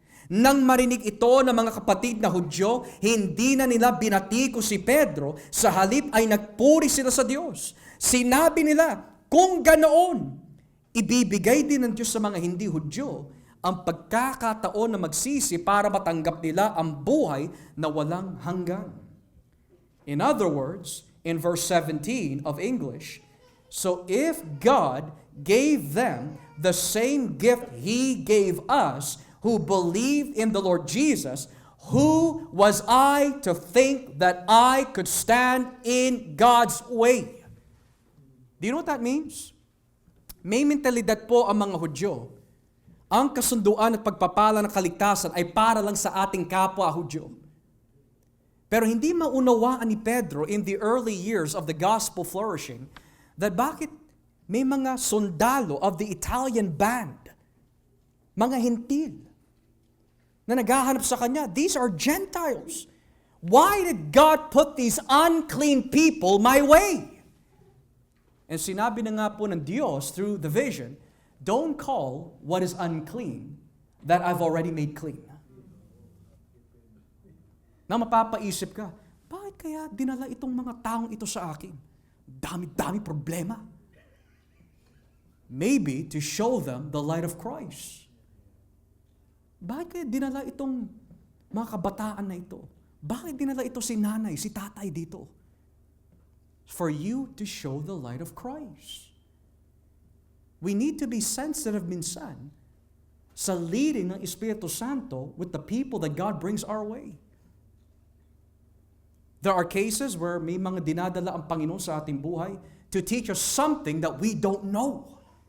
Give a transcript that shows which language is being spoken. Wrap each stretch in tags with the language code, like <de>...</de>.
<tl>Nang marinig ito ng mga kapatid na Hudyo, hindi na nila binatiko si Pedro, sa halip ay nagpuri sila sa Diyos. Sinabi nila, kung ganoon, ibibigay din ng Diyos sa mga hindi Hudyo ang pagkakataon na magsisi para matanggap nila ang buhay na walang hanggan.</tl> <en>In other words, in verse 17 of English, so if God gave them the same gift He gave us, who believed in the Lord Jesus, who was I to think that I could stand in God's way? Do you know what that means?</en> <tl>May mentalidad po ang mga Hudyo. Ang kasunduan at pagpapala ng kaligtasan ay para lang sa ating kapwa Hudyo. Pero hindi maunawaan ni Pedro</tl> <en>in the early years of the gospel flourishing that</en> <tl>bakit may mga sundalo</tl> <en>of the Italian band,</en> <tl>mga hentil, na naghahanap sa kanya.</tl> <en>These are Gentiles. Why did God put these unclean people my way? And</en> <tl>sinabi na nga po ng Diyos</tl> <en>through the vision, don't call what is unclean that I've already made clean.</en> <tl>Na mapapaisip ka, bakit kaya dinala itong mga taong ito sa akin? Dami-dami problema.</tl> <en>Maybe to show them the light of Christ.</en> <tl>Bakit kaya dinala itong mga kabataan na ito, bakit dinala ito si nanay, si tatay dito?</tl> <en>For you to show the light of Christ. We need to be sensitive</en> <tl>minsan sa</tl> <en>leading ng Espiritu Santo with the people that God brings our way. There are cases where</en> <tl>may mga dinadala ang Panginoon sa ating buhay</tl> <en>to teach us something that we don't know.</en>